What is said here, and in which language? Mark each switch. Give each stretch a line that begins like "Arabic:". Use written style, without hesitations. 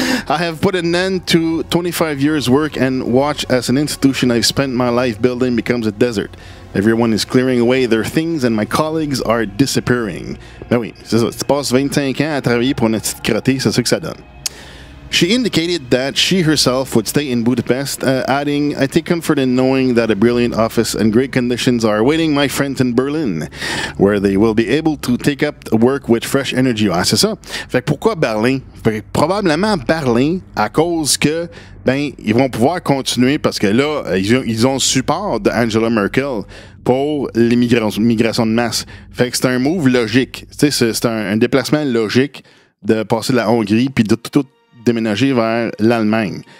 English: I have put an end to 25 years' work and watch as an institution I've spent my life building becomes a desert. Everyone is clearing away their things and my colleagues are disappearing.
French: Ben oui, c'est ça. Tu passes 25 ans à travailler pour une petite crottée, c'est ça que ça donne.
English: She indicated that she herself would stay in Budapest, adding, I take comfort in knowing that a brilliant office and great conditions are awaiting my friends in Berlin, where they will be able to take up work with fresh energy.
French: Ah, c'est ça. Fait que pourquoi Berlin? Fait que probablement Berlin, à cause que, ben, ils vont pouvoir continuer parce que là, ils ont le support d'Angela Merkel pour l'immigration de masse. Fait que c'est un move logique. Tu sais, c'est un déplacement logique de passer de la Hongrie puis de tout déménager vers l'Allemagne.